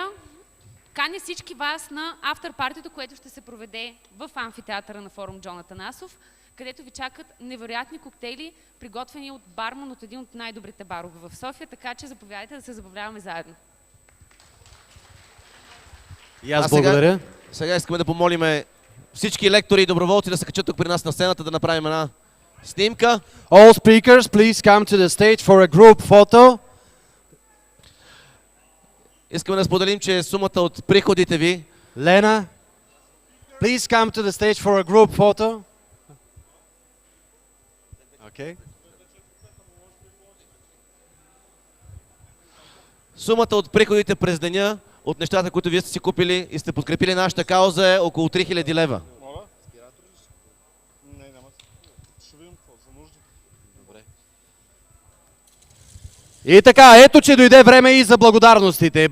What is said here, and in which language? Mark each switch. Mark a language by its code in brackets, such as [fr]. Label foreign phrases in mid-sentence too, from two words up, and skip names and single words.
[bg] Каня всички вас на афтерпартито, което ще се проведе в амфитеатъра на форум Джон Атанасов, където ви чакат невероятни коктейли, приготвени от барман от един от най-добрите барове в София, така че заповядайте да се забавляваме заедно. И аз благодаря. Сега искаме да помолим всички лектори и доброволци да се качат тук при нас на сцената, да направим една снимка. [en] All speakers, please come to the stage for a group photo. [bg] Искаме да споделим, че сумата от приходите ви... Лена, [en] please come to the stage for a group photo. Okay. [bg] Сумата от приходите през деня, от нещата, които вие сте си купили и сте подкрепили нашата кауза, е около 3000 лева. И така, ето че дойде време и за благодарностите.